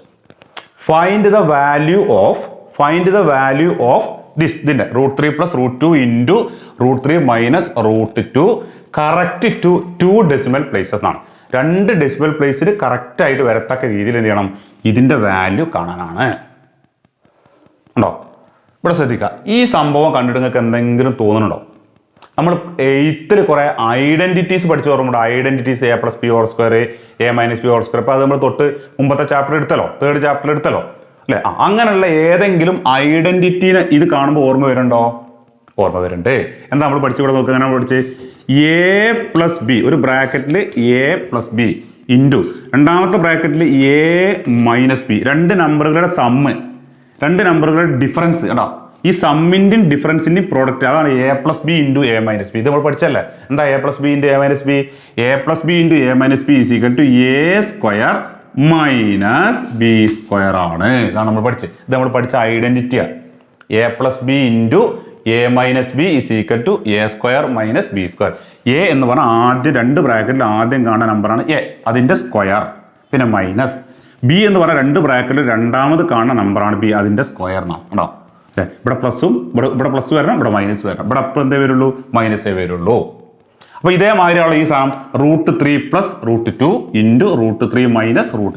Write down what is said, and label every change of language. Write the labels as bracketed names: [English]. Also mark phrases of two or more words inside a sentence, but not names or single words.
[English] find the value of ഇതിന്റെ √3 + √2 ഇൻറ്റു √3 - √2 correct to 2 decimal places ആണ്. [Malayalam] 2 [English] decimal place-il correct [Malayalam] ആയിട്ട് വരത്തക്ക രീതിയിൽ എന്ത് ചെയ്യണം? ഇതിന്റെ വാല്യൂ കാണാനാണ്. ഉണ്ടോ? ഇവിടെ ശ്രദ്ധിക്കുക. ഈ സംഭവം കണ്ടിട്ട് നിങ്ങൾക്ക് എന്തെങ്കിലും തോന്നുന്നുണ്ടോ? നമ്മൾ 8th കുറെ ഐഡന്റിറ്റീസ് പഠിച്ചു ഓർമ്മയുണ്ട്. [English] ഐഡന്റിറ്റീസ് a + b² a - b². [Malayalam] അപ്പൊ അത് നമ്മൾ തൊട്ട് മുമ്പത്തെ ചാപ്റ്റർ എടുത്തല്ലോ, 3rd ചാപ്റ്റർ എടുത്തല്ലോ അല്ലെ? അങ്ങനെയുള്ള ഏതെങ്കിലും ഐഡന്റിറ്റീനെ ഇത് കാണുമ്പോൾ ഓർമ്മ വരുന്നുണ്ടോ? ഓർമ്മ വരുന്നുണ്ട്. എന്താ നമ്മൾ പഠിച്ചു? ഇവിടെ നോക്കുക. അങ്ങനെ പഠിച്ച് a + b ഒരു ബ്രാക്കറ്റിൽ a + b ഇൻറ്റു രണ്ടാമത്തെ ബ്രാക്കറ്റിൽ a - b. 2 നമ്പറുകളുടെ സമ്മ്, 2 നമ്പറുകളുടെ ഡിഫറൻസ് കേട്ടോ. ഈ സമ്മിന്റെയും ഡിഫറൻസിന്റെയും പ്രോഡക്റ്റ്, അതാണ് a + b × a - b. ഇത് നമ്മൾ പഠിച്ചല്ലേ? എന്താ a + b × a - b? a + b × a - b = a² - b² ആണ്. ഇതാണ് നമ്മൾ പഠിച്ചത്. ഇത് നമ്മൾ പഠിച്ച ഐഡന്റിറ്റിയാണ്. [English] a + b × a - b = a² - b². [Malayalam] a എന്ന് പറഞ്ഞാൽ ആദ്യം 2 ബ്രാക്കറ്റിൽ ആദ്യം കാണുന്ന നമ്പറാണ് a, അതിന്റെ സ്ക്വയർ. പിന്നെ മൈനസ് ബി എന്ന് പറഞ്ഞാൽ 2 ബ്രാക്കറ്റിൽ രണ്ടാമത് കാണുന്ന നമ്പറാണ് ബി, അതിന്റെ സ്ക്വയർ എന്നാണ് കേട്ടോ. അല്ലെ? ഇവിടെ പ്ലസും ഇവിടെ പ്ലസ് വരണം, ഇവിടെ മൈനസ് വരണം. ഇവിടെ അപ്പം എന്തേ വരുള്ളൂ? മൈനസേ വരുള്ളൂ. അപ്പൊ ഇതേമാതിരിയുള്ള ഈ സാധനം √3 + √2 ഇൻറ്റു √3 - √2.